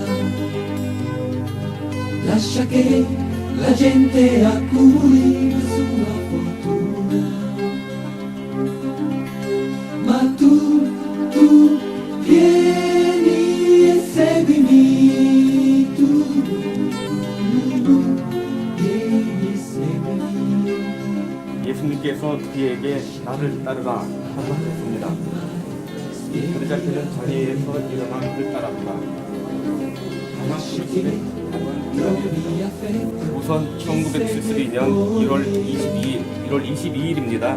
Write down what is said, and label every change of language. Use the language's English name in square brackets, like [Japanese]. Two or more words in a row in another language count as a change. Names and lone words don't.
[Italian] lascia che la gente accumuli la sua fortuna, ma tu vieni e seguimi, tu vieni e seguimi. [Korean] 예수님께서 그에게 나를 따르라 하고 하셨습니다. 그러자 그는 자리에서 일어나 그를 따랐다. 다만 우선 1972년 1월 22일입니다.